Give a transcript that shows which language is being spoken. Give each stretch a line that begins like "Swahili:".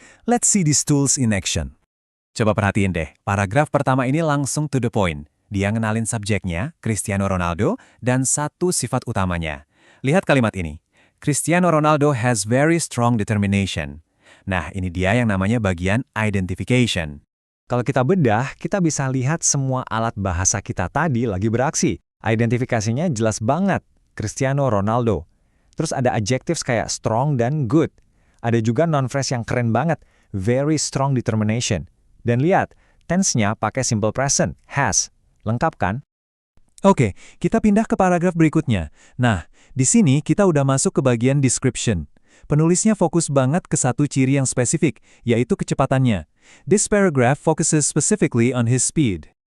English: Let's see these tools in action.
Indonesian: Coba perhatiin deh, paragraf pertama ini langsung
English: to the point.
Indonesian: Dia ngenalin subjeknya, Cristiano Ronaldo, dan satu sifat utamanya. Lihat kalimat ini.
English: Cristiano Ronaldo has very strong determination.
Indonesian: Nah, ini dia yang namanya bagian identification. Kalau kita bedah, kita bisa lihat semua alat bahasa kita tadi lagi beraksi. Identifikasinya jelas banget, Cristiano Ronaldo. Terus ada adjectives kayak strong dan good. Ada juga non-phrase yang keren banget,
English: very strong determination.
Indonesian: Dan lihat, tense-nya pakai simple present, has. Lengkap kan? Oke, kita pindah ke paragraf berikutnya. Nah, di sini kita udah masuk ke bagian description. Penulisnya fokus banget ke satu ciri yang spesifik, yaitu kecepatannya.
English: This paragraph focuses specifically on his speed.